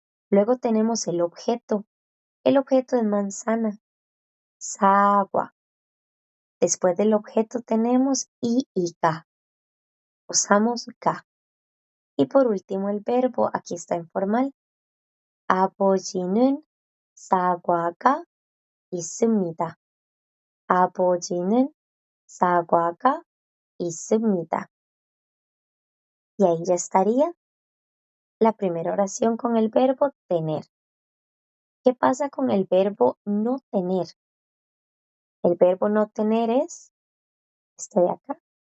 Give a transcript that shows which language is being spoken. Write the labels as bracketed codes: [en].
[es] Luego tenemos el objeto. El objeto es manzana. 사과. Después del objeto tenemos y ga. Usamos ga. Y por último el verbo, aquí está en formal. [ko] 아버지는 사과가 있습니다. 아버지는 사과가 있습니다. [es] Y ahí ya estaría la primera oración con el verbo tener. ¿Qué pasa con el verbo no tener? El verbo no tener es este de acá.